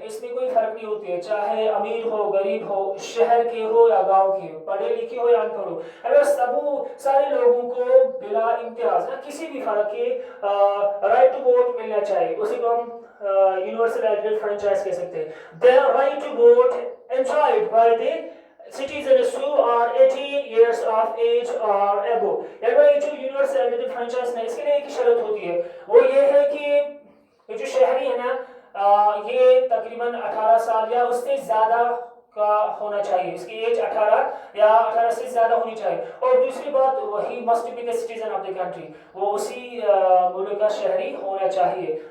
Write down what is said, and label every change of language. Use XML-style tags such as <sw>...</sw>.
<ur>اس میں کوئی فرق نہیں ہوتی ہے چاہے امیر ہو غریب ہو شہر کے ہو یا گاؤں کے ہو پڑھے لکھے ہو یا ان پڑھ ہو. اگر سارے لوگوں کو بلا امتیاز کسی بھی فرق کے رائٹ ٹو ووٹ ملنا چاہیے اسی کو ہم یونیورسل ایڈلٹ فرینچائز کہہ سکتے ہیں.</ur> <en>their right to vote enjoyed by the citizens who are 18 years of age or above.</en> <ur>یہ جو یونیورسل ایڈلٹ فرینچائز ہے اس کے لیے ایک شرط ہوتی ہے وہ یہ ہے کہ یہ جو شہری ہے نا یہ تقریباً 18 سال یا اس سے زیادہ کا ہونا چاہیے اس کی ایج 18 یا 18 سے زیادہ ہونی چاہیے. اور دوسری بات وہی</ur> <en>must be the citizen of the country</en> <ur>وہ اسی ملک کا شہری ہونا چاہیے.</ur>